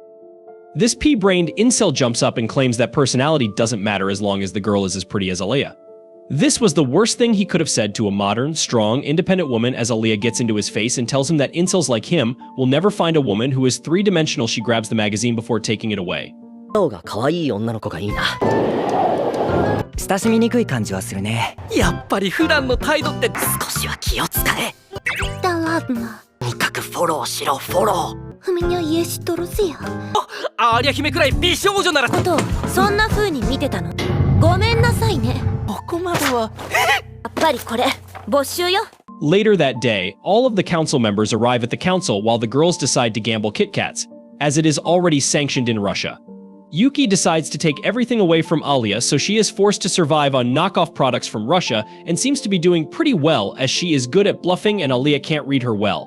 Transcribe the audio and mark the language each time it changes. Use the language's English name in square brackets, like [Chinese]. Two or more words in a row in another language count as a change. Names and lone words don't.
[English] This pea-brained incel jumps up and claims that personality doesn't matter as long as the girl is as pretty as Alya. This was the worst thing he could have said to a modern, strong, independent woman as Alya gets into his face and tells him that incels like him will never find a woman who is three-dimensional. She grabs the magazine before taking it away. [Japanese] が可愛い女の子がいいな。親しみにくい感じはするね。やっぱり普段の態度って少しは気を使え。 [Russian] Да ладно. [Japanese] とにかくフォローしろ、フォロー。 [Russian] У меня есть друзья. [Japanese] アーリャ姫くらい美少女なら。ことをそんな風に見てたの。ごめんなさいね。ここまでは。やっぱりこれ没収よ。 [English] Later that day, all of the council members arrive at the council while the girls decide to gamble Kit Kats, as it is already sanctioned in Russia. Yuki decides to take everything away from Alya, so she is forced to survive on knockoff products from Russia and seems to be doing pretty well as she is good at bluffing and Alya can't read her well.